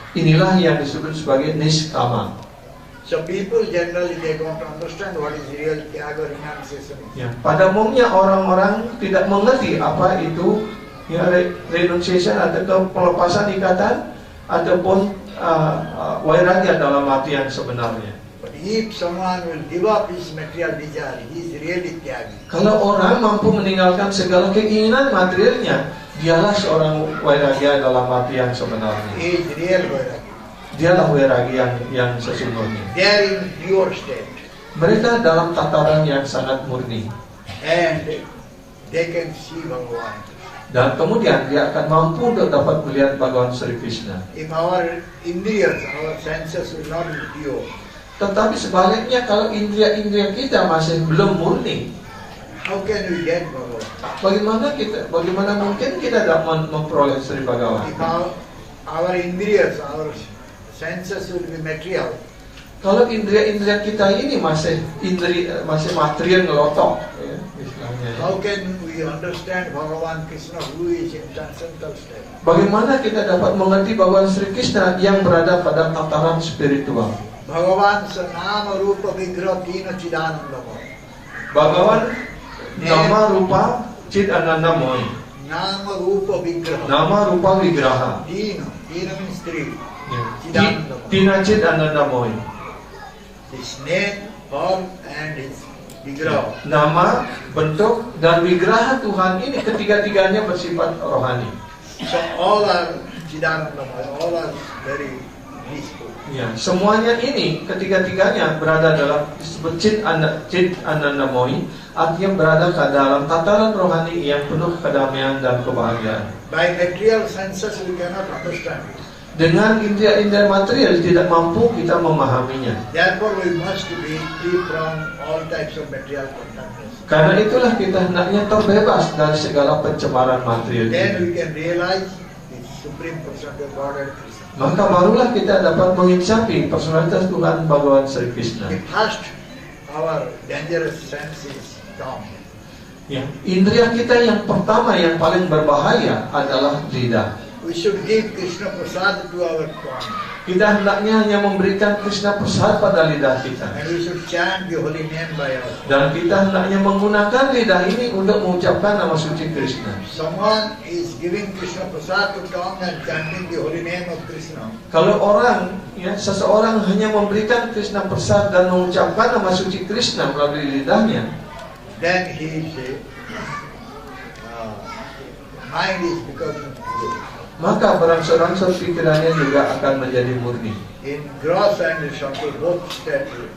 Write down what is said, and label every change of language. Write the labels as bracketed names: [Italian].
[Indonesian] Inilah yang disebut sebagai niskama. [English] So people generally they don't understand what is real tyaga renunciation. [Indonesian] Ya, pada umumnya orang-orang tidak mengerti apa itu ya, renunciation atau pelepasan ikatan ataupun vairagya dalam arti yang sebenarnya. [English] But if someone will give up his material desire, he is really tyagi. [Indonesian] Kalau orang mampu meninggalkan segala keinginan materialnya, dialah seorang vairagya dalam arti yang sebenarnya. [English] He is real vairagi. [Indonesian] Dialah vairagya yang sesungguhnya. [English] They are in pure state. [Indonesian] Mereka dalam tataran yang sangat murni. [English] And they can see Bhagavan. [Indonesian] Dan kemudian dia akan mampu untuk dapat melihat Bhagawan Sri Krishna. [English] If our indriyas, our senses will not be pure, [Indonesian] Tetapi sebaliknya kalau indria-indria kita masih belum murni, [English] how can we get Bhagavan? [Indonesian] bagaimana mungkin kita dapat memperoleh Sri Bhagawan? [English] If our indriyas, our senses will be material, [Indonesian] Kalau indria-indria kita ini masih material ngelotok, ya, istilahnya. [English] how can we understand Bhagavan Krishna who is in transcendental state? [Indonesian] Bagaimana kita dapat mengerti Bhagawan Sri Krishna yang berada pada tataran spiritual? [Sanskrit] Bhagavan Nama Rupa Vigraha Tina Chidanandamaya. Bhagawan nama rupa Chid Anandamoy. Nama Rupa Vigraha. Nama rupa Vigraha. [English] Tina means three. [Indonesian] Ya. [Sanskrit] Chidanandamaya. Tina Chid Anandamoy. [English] His name, form, and his Vigraha. [Indonesian] Nama, bentuk, dan Vigraha Tuhan ini ketiga-tiganya bersifat rohani. [English] So all are Chidanandamaya, all are very peaceful. [Indonesian] Ya, semuanya ini ketiga-tiganya berada dalam disebut Chid Anandamoy, artinya berada ke dalam tataran rohani yang penuh kedamaian dan kebahagiaan. [English] By material senses we cannot understand it. [Indonesian] Dengan indera-indera material tidak mampu kita memahaminya. [English] Therefore we must be free from all types of material contamination. [Indonesian] Karena itulah kita hendaknya terbebas dari segala pencemaran material. [English] Then we can realize the Supreme Personality of Godhead Krishna. [Indonesian] Maka barulah kita dapat mengincapi personalitas Tuhan Bhagawan Sri Krishna. [English] The first, our dangerous sense is tongue. [Indonesian] Ya, indera kita yang pertama yang paling berbahaya adalah lidah. [English] We should give Krishna Prasad to our tongue. [Indonesian] Kita hendaknya hanya memberikan Krishna Prasad pada lidah kita. [English] And we should chant the holy name by us. [Indonesian] Dan kita hendaknya menggunakan lidah ini untuk mengucapkan nama suci Krishna. [English] Someone is giving Krishna Prasad to tongue and chanting the holy name of Krishna. [Indonesian] Kalau seseorang hanya memberikan Krishna Prasad dan mengucapkan nama suci Krishna melalui lidahnya, [English] Then his mind is becoming pure. [Indonesian] maka berangsur-angsur pikirannya juga akan menjadi murni. [English] In gross and subtle both states.